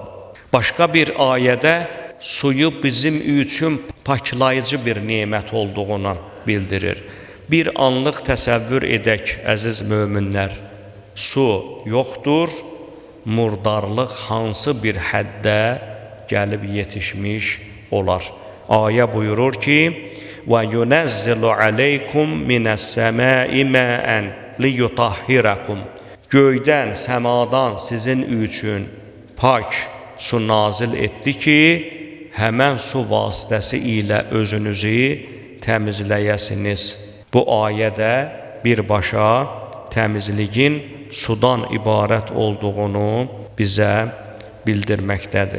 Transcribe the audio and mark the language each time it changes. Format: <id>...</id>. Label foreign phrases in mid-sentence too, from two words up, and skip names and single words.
<az>Başqa bir ayədə suyu bizim üçün paklayıcı bir nemət olduğunu bildirir. Bir anlıq təsəvvür edək, əziz möminlər, su yoxdur, murdarlıq hansı bir həddə gəlib yetişmiş olar. Ayə buyurur ki,</az> <ar>وَيُنَزِّلُ عَلَيْكُمْ مِنَ السَّمَاءِ مَاءً لِيُطَهِّرَكُمْ</ar> <az>Göydən, səmadan sizin üçün pak su nazil etdi ki, həmən su vasitəsi ilə özünüzü təmizləyəsiniz. Bu ayədə birbaşa təmizliyin sudan ibarət olduğunu bizə bildirməkdədir.</az>